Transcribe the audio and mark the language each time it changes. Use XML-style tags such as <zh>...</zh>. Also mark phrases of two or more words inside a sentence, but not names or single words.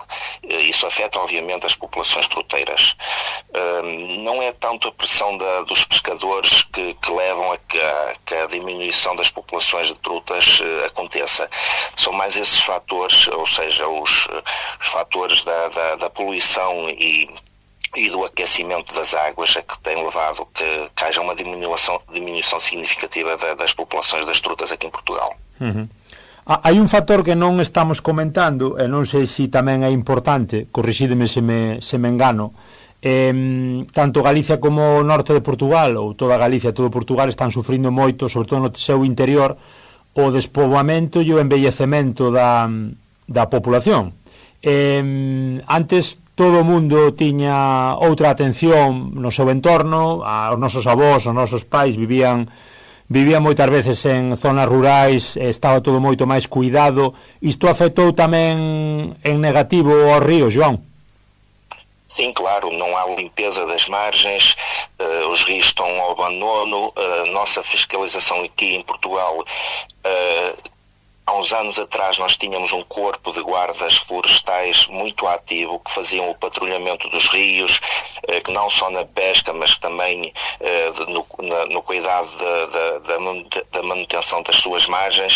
<pt>Isso afeta obviamente as populações truteiras. Não é tanto a pressão dos pescadores que levam a que a diminuição das populações de trutas aconteça. São mais esses fatores, ou seja, os fatores da poluição e do aquecimento das águas é que tem levado que haja uma diminuição significativa das populações das trutas aqui em Portugal. Uhum.</pt> <gl>Hai un factor que non estamos comentando, e non sei se tamén é importante, corrixídeme se me engano, tanto Galicia como o norte de Portugal, ou toda Galicia, todo Portugal, están sufrindo moito, sobre todo no seu interior, o despoboamento e o envellecemento da población. Antes todo o mundo tiña outra atención no seu entorno, os nosos avós, os nosos pais vivían moitas veces en zonas rurais, estaba todo moito máis cuidado. Isto afectou tamén en negativo aos ríos, João?</gl> <pt>Sim, claro, não há limpeza das margens, os rios estão ao abandono, a nossa fiscalização aqui em Portugal Há uns anos atrás nós tínhamos um corpo de guardas florestais muito ativo, que faziam o patrulhamento dos rios, que não só na pesca, mas também no cuidado da manutenção das suas margens.</pt>